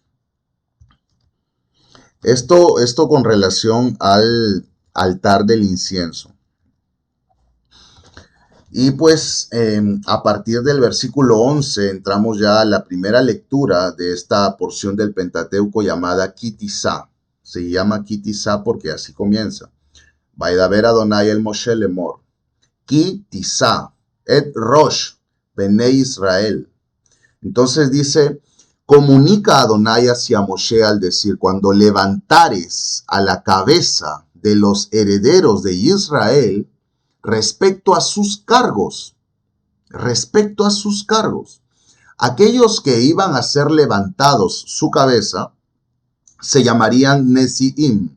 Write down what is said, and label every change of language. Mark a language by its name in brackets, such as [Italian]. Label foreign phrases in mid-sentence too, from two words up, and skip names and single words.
[Spanish] Esto con relación al altar del incienso. Y pues a partir del versículo 11 entramos ya a la primera lectura de esta porción del Pentateuco llamada Kitizá. Se llama Kitizá porque así comienza. [Hebrew] וידבר אדני אל משה לאמר. כי תשא את ראש בני ישראל. [Spanish] Entonces dice, comunica a Adonai hacia Moshe al decir, cuando levantares a la cabeza de los herederos de Israel, respecto a sus cargos, aquellos que iban a ser levantados su cabeza, se llamarían Nesiim.